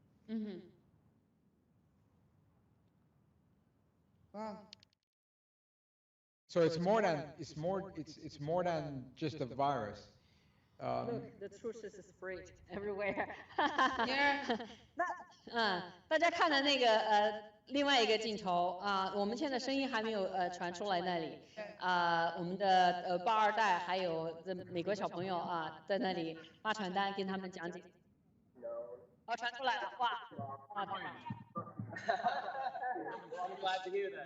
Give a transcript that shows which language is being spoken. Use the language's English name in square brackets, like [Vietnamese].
[English] Mm-hmm. Wow. So it's more than just a virus. Look, the truth is spread everywhere. Yeah. [Chinese] 大家看的那个另外一个镜头我们现在声音还没有传出来那里我们的报二代还有美国小朋友在那里发传单跟他们讲解。传出来了，哇，太棒了。 [English] Well, I'm glad to hear that.